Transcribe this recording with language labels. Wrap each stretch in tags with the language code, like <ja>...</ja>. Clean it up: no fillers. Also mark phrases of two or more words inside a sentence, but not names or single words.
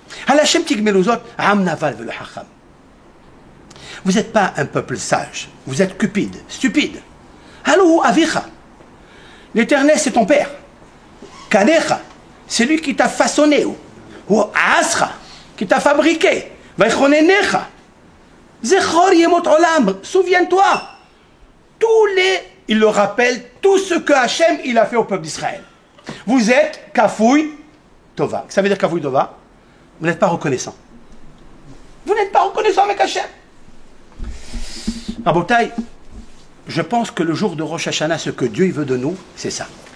<fr>Vous n'êtes pas un peuple sage, vous êtes cupide, stupide. L'Éternel, c'est ton père. Kanecha, c'est lui qui t'a façonné. Ou Asra, qui t'a fabriqué. Vaichonenecha.</fr> <he>זכור ימות עולם,</he> <fr>souviens-toi. Il le rappelle, tout ce que Hachem, il a fait au peuple d'Israël. Vous êtes</fr> <he>כפוי טובה.</he> <fr>Ça veut dire</fr> <he>כפוי טובה?</he> <fr>Vous n'êtes pas reconnaissant. Vous n'êtes pas reconnaissant avec Hachem. Rabotai, je pense que le jour de Rosh Hashanah, ce que Dieu il veut de nous, c'est ça.</fr>